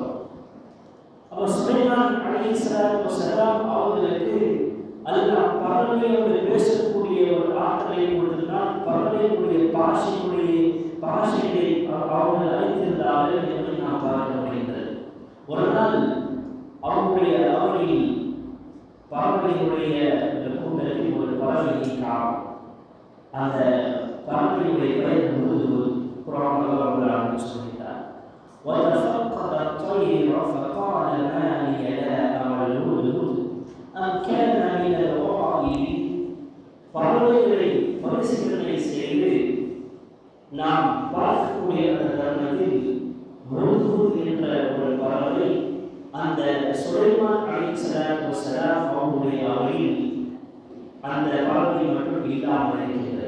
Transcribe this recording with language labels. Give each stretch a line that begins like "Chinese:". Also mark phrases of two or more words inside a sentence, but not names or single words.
Tamil: அப்போ சுலைமான்
Arabic: عليه الصلاة والسلام
Tamil: அவர்களுக்கு அல்லாஹ் பறவையோடு பேசக்கூடிய ஒரு ஆற்றலை கொடுத்திருந்தால், பறவைகளுடைய பாஷைகளை அவர்கள் அறிந்திருந்தார்கள் என்பதை நாம் பார்க்க முடிகின்றது. ஒரு நாள் அவர்களில் பறவைகளுடைய கூட்டத்தில் ஒரு பறவையை காணும். அந்த பறவையுடைய பெயர் ஹுத்ஹுத். குர்ஆன் அல்லாஹ் சொல்கிறார்,
Arabic: وَتَفَقَّدَ الطَّيْرَ فَقَالَ مَا لِيَ لَا أَرَى الْهُدْهُدَ أَمْ كَانَ مِنَ الْغَائِبِينَ.
Tamil: பறவைகளை பரிசீலனை செய்து நாம் பார்க்கக்கூடிய அந்த தருணத்தில் ஹுத்ஹுத் என்ற ஒரு பறவை அந்த சுலைமான்
Arabic: عليه الصلاة والسلام
Tamil: அவருடைய அவையில் அந்த பறவை மட்டும் இல்லாமல் இருக்கிறது.